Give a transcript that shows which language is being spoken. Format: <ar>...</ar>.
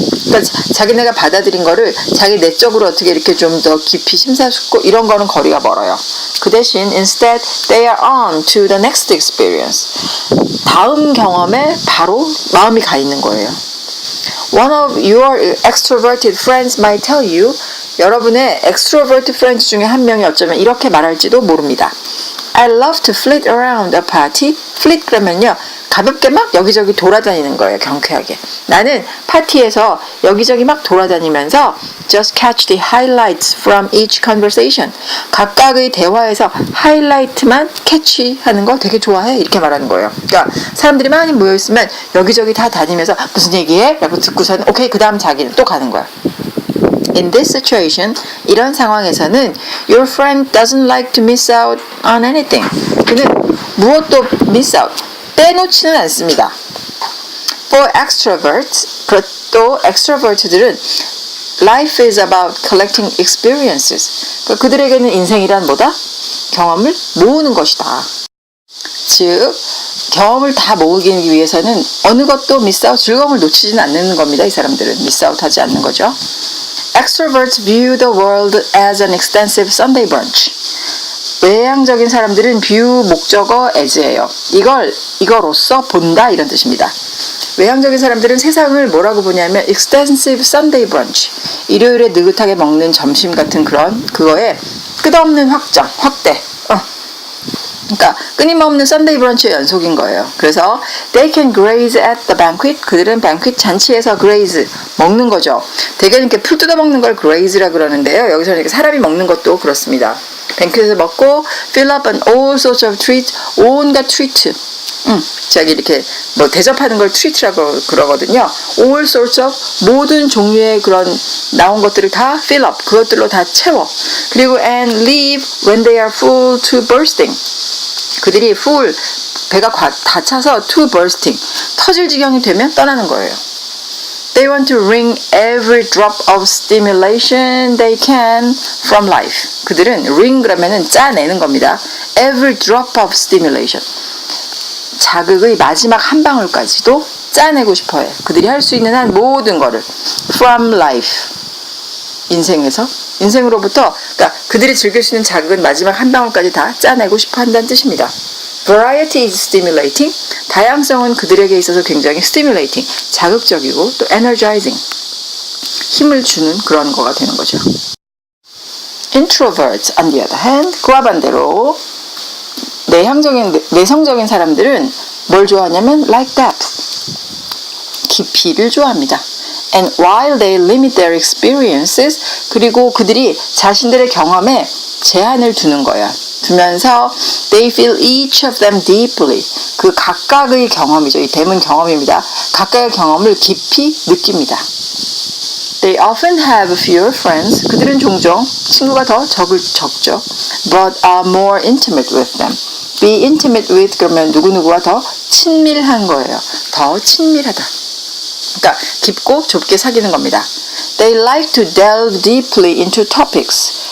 <ko>그러니까 자기네가 받아들인 거를 자기 내적으로 어떻게 이렇게 좀 더 깊이 심사숙고 이런 거는 거리가 멀어요. 그 대신</ko> <en>instead they are on to the next experience.</en> <ko>다음 경험에 바로 마음이 가 있는 거예요.</ko> <en>One of your extroverted friends might tell you,</en> <ko>여러분의 extrovert friends 중에 한 명이 어쩌면 이렇게 말할지도 모릅니다.</ko> <en>I love to flit around a party.</en> <ko>flit 그러면요, 가볍게 막 여기저기 돌아다니는 거예요. 경쾌하게. 나는 파티에서 여기저기 막 돌아다니면서</ko> <en>just catch the highlights from each conversation.</en> <ko>각각의 대화에서 하이라이트만 캐치하는 거 되게 좋아해. 이렇게 말하는 거예요. 그러니까 사람들이 많이 모여있으면 여기저기 다 다니면서 무슨 얘기해? 라고 듣고서는 오케이, 그 다음 자기는 또 가는 거야.</ko> <en>In this situation,</en> <ko>이런 상황에서는</ko> <en>your friend doesn't like to miss out on anything.</en> <ko>그는 무엇도 miss out, 빼놓지는 않습니다.</ko> <en>For extroverts,</en> <ko>또 extrovert들은</ko> <en>life is about collecting experiences.</en> <ko>그러니까 그들에게는 인생이란 뭐다? 경험을 모으는 것이다. 즉, 경험을 다 모으기 위해서는 어느 것도 miss out, 즐거움을 놓치지는 않는 겁니다. 이 사람들은 miss out 하지 않는 거죠.</ko> <en>Extroverts view the world as an extensive Sunday brunch.</en> <ko>외향적인 사람들은 view 목적어 as예요. 이거로써 본다 이런 뜻입니다. 외향적인 사람들은 세상을 뭐라고 보냐면</ko> <en>extensive Sunday brunch,</en> <ko>일요일에 느긋하게 먹는 점심 같은 그거에 끝없는 확대. 그러니까 끊임없는 썬데이 브런치의 연속인 거예요. 그래서</ko> <en>they can graze at the banquet.</en> <ko>그들은 banquet 잔치에서 graze 먹는 거죠. 대개는 이렇게 풀 뜯어 먹는 걸 graze라 그러는데요. 여기서는 이렇게 사람이 먹는 것도 그렇습니다. 뱅크에서 먹고</ko> <en>fill up on all sorts of treats,</en> <ko>온갖 트리트. 저기 이렇게 뭐 대접하는 걸 트리트라고 그러거든요.</ko> <en>all sorts of</en> <ko>모든 종류의 그런 나온 것들을 다</ko> <en>fill up,</en> <ko>그것들로 다 채워. 그리고</ko> <en>and leave when they are full to bursting.</en> <ko>그들이 full, 배가 다 차서</ko> <en>to bursting,</en> <ko>터질 지경이 되면 떠나는 거예요.</ko> <en>They want to wring every drop of stimulation they can from life.</en> <ko>그들은 wring 그러면은 짜내는 겁니다.</ko> <en>Every drop of stimulation.</en> <ko>자극의 마지막 한 방울까지도 짜내고 싶어해. 그들이 할 수 있는 한 모든 거를</ko> <en>from life.</en> <ko>인생으로부터, 그러니까 그들이 즐길 수 있는 자극은 마지막 한 방울까지 다 짜내고 싶어 한다는 뜻입니다.</ko> <en>Variety is stimulating.</en> <ko>다양성은 그들에게 있어서 굉장히 stimulating, 자극적이고 또 energizing, 힘을 주는 그런 거가 되는 거죠.</ko> <en>Introverts, on the other hand,</en> <ko>그와 반대로 내성적인 사람들은 뭘 좋아하냐면</ko> <en>like depth,</en> <ko>깊이를 좋아합니다.</ko> <en>And while they limit their experiences,</en> <ko>그리고 그들이 자신들의 경험에 제한을 두면서</ko> <en>they feel each of them deeply,</en> <ko>그 각각의 경험이죠. 이 댐은 경험입니다. 각각의 경험을 깊이 느낍니다.</ko> <en>They often have fewer friends.</en> <ko>그들은 종종 친구가 더 적죠.</ko> <en>But are more intimate with them. Be intimate with</en> <ko>그러면 누구누구와 더 친밀한 거예요. 더 친밀하다. 그러니까 깊고 좁게 사귀는 겁니다.</ko> <en>They like to delve deeply into topics.</en>